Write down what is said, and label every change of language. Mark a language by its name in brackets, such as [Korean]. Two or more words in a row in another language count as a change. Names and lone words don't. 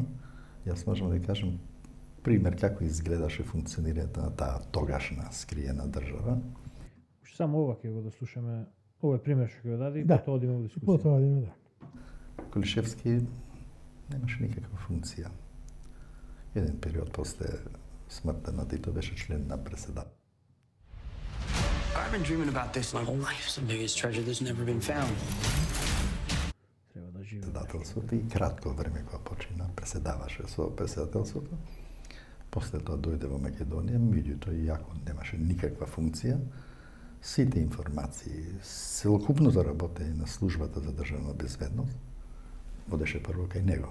[Macedonian] Јас можам да кажам пример како изгледаше функционирањето на таа тогашна скриена држава. Уште само ова ќе го дослушаме, овој пример што ќе го даде и Да. потоа одиме во дискусија. Потоа одиме, да. Кулишевски немаше никаква функција. Еден период после смртта на Тито беше член на преседател. [English] I've been dreaming about this my whole life. It's the biggest treasure that's never been found. [Macedonian] Треба да живееме. Председателството и кратко време кога почина преседаваше со преседателството. После тоа дојде во Македонија, меѓутоа иако немаше никаква функција, сите информации, целокупното работење на службата за државна безбедност одеше прво кај него.